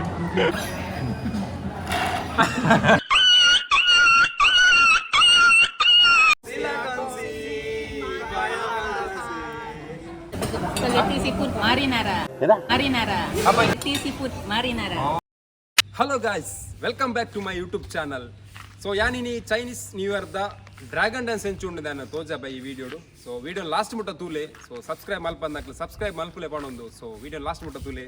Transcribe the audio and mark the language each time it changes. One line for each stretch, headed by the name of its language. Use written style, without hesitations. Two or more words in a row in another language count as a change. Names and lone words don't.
English: Spaghetti seafood marinara. Marinara. Spaghetti seafood marinara. Hello guys, welcome back to my YouTube channel.
Tulu: So ಯಾನಿನಿ ಚೈನೀಸ್ ನ್ಯೂ ಇಯರ್ ದ
English: dragon dance
Tulu: ಎಂಚುಂಡು ನಾನು ತೋಜ ಬೈ ಈ ವಿಡಿಯೋಡು. ಸೊ
English: video last
Tulu: ಮುಟ್ಟ ತೂಲೆ. ಸೊ ಸಬ್ಸ್ಕ್ರೈಬ್ ಮಲ್ಪಂದಾಕ್ಲೆ ಸಬ್ಸ್ಕ್ರೈಬ್ ಮಲ್ಪುಲೆ ಪಣೊಂದು. ಸೊ
English: video last
Tulu: ಮುಟ್ಟ ತೂಲೆ.